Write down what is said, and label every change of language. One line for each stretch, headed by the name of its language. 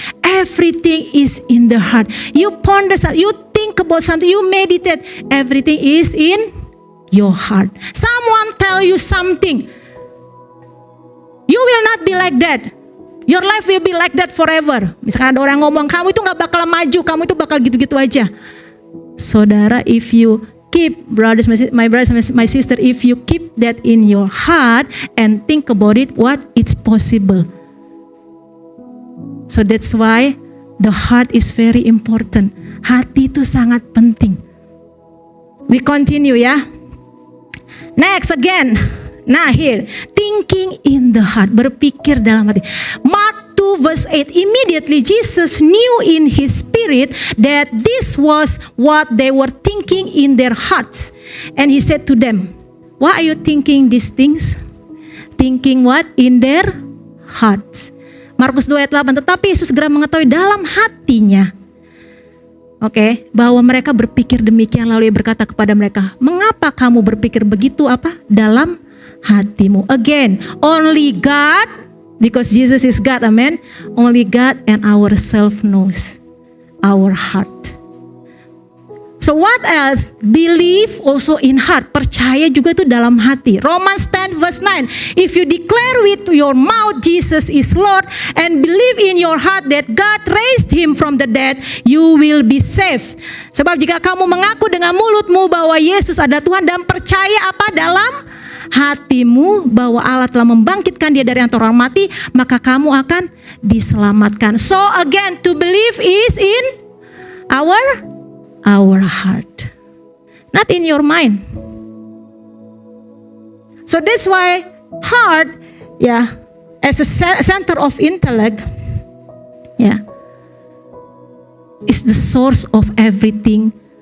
English: Everything is in the heart. You ponder something, you think about something, you meditate. Everything is in your heart. Someone tell you something, you will not be like that. Your life will be like that forever.
Indonesian: Misalkan ada orang ngomong, kamu itu gak bakal maju, kamu itu bakal gitu-gitu aja.
English: Saudara, if you keep, my brothers, my sister, if you keep that in your heart and think about it, what it's possible. So that's why the heart is very important.
Indonesian: Hati itu sangat penting.
English: We continue
Indonesian: ya.
English: Next again. Nah here, thinking in the heart,
Indonesian: berpikir dalam hati.
English: Mark 2 verse 8, immediately Jesus knew in his spirit that this was what they were thinking in their hearts. And he said to them, why are you thinking these things? Thinking what? In their hearts.
Indonesian: Markus 2 ayat 8, tetapi Yesus segera mengetahui dalam hatinya, bahwa mereka berpikir demikian, lalu Ia berkata kepada mereka, mengapa kamu berpikir begitu apa? Dalam hatimu.
English: Again, only God, because Jesus is God, amen. Only God and ourselves knows our heart. So what else? Believe also in heart.
Indonesian: Percaya juga itu dalam hati.
English: Romans 10 verse 9. If you declare with your mouth Jesus is Lord and believe in your heart that God raised him from the dead, you will be saved.
Indonesian: Sebab jika kamu mengaku dengan mulutmu bahwa Yesus adalah Tuhan dan percaya apa dalam hatimu bahwa Allah telah membangkitkan dia dari antara orang mati, maka kamu akan diselamatkan.
English: So again, to believe is in our heart, not in your mind. So that's why heart, as a center of intellect, is the source of everything.